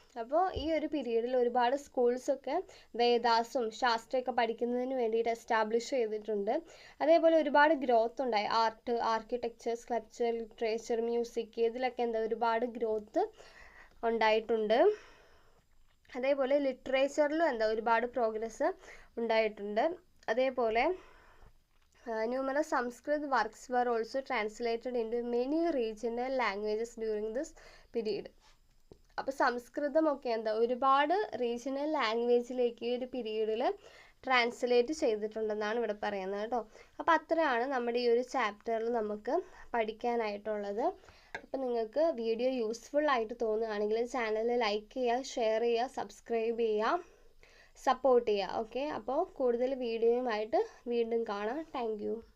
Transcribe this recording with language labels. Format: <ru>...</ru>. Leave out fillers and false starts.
<ml>അപ്പോൾ ഈ ഒരു പീരീഡിൽ ഒരുപാട് സ്കൂൾസൊക്കെ വേദാസും ശാസ്ത്രമൊക്കെ പഠിക്കുന്നതിന് വേണ്ടിയിട്ട് എസ്റ്റാബ്ലിഷ് ചെയ്തിട്ടുണ്ട്. അതേപോലെ ഒരുപാട് ഗ്രോത്ത് ഉണ്ടായി. Art, architecture, sculpture, literature, music, ഇതിലൊക്കെ എന്താ ഒരുപാട് ഗ്രോത്ത് ഉണ്ടായിട്ടുണ്ട്. അതേപോലെ ലിറ്ററേച്ചറിലും എന്താ ഒരുപാട് പ്രോഗ്രസ് ഉണ്ടായിട്ടുണ്ട്. അതേപോലെ</ml> <en>numerous Sanskrit works were also translated into many regional languages during this period.</en> <ml>അപ്പോൾ സംസ്കൃതമൊക്കെ എന്താ ഒരുപാട് റീജിയണൽ ലാംഗ്വേജിലേക്ക് ഈ ഒരു പീരീഡിൽ ട്രാൻസ്ലേറ്റ് ചെയ്തിട്ടുണ്ടെന്നാണ് ഇവിടെ പറയുന്നത് കേട്ടോ. അപ്പോൾ അത്രയാണ് നമ്മുടെ ഈ ഒരു ചാപ്റ്ററിൽ നമുക്ക് പഠിക്കാനായിട്ടുള്ളത്. അപ്പോൾ നിങ്ങൾക്ക് വീഡിയോ യൂസ്ഫുൾ ആയിട്ട് തോന്നുകയാണെങ്കിൽ ചാനൽ ലൈക്ക് ചെയ്യുക, ഷെയർ ചെയ്യുക, സബ്സ്ക്രൈബ് ചെയ്യുക, സപ്പോർട്ട് ചെയ്യുക. ഓക്കെ, അപ്പോൾ കൂടുതൽ വീഡിയോയുമായിട്ട് വീണ്ടും കാണാം. Thank you.</ml>